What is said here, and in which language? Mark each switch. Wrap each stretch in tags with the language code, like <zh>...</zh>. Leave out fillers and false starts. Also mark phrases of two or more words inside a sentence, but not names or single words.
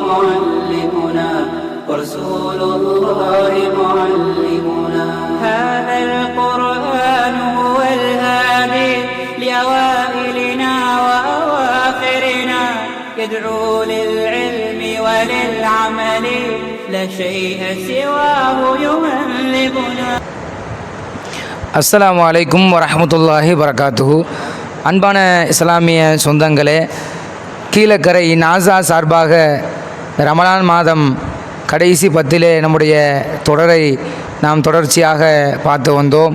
<ar>معلمنا هذا القرآن هو الهادي لأوائلنا وأواخرنا يدعو للعلم وللعمل لا شيء سواه يهذبنا. السلام عليكم ورحمة الله وبركاته.</ar> <ta>அன்பான இஸ்லாமிய சொந்தங்களே, கீழக்கரை நாசா சார்பாக ரமலான் மாதம் கடைசி 10 நம்முடைய தொடரை நாம் தொடர்ச்சியாக பார்த்து வந்தோம்.</ta>